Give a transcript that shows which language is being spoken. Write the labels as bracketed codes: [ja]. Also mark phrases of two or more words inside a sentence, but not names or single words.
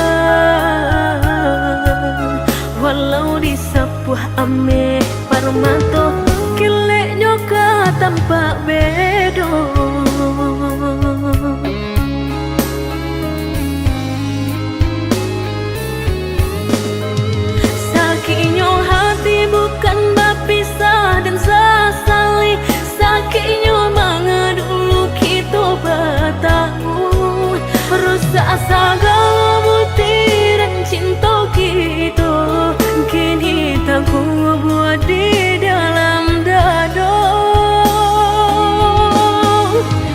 [min] Walau disapuh ameh parmato, kileknya ka tampak bedo. [id] Sakitnya hati bukan berpisah dan sesali, sakitnya manga dulu kita bertemu. Rusak segala butiran cinta kita, kini tak ku buat di dalam dada.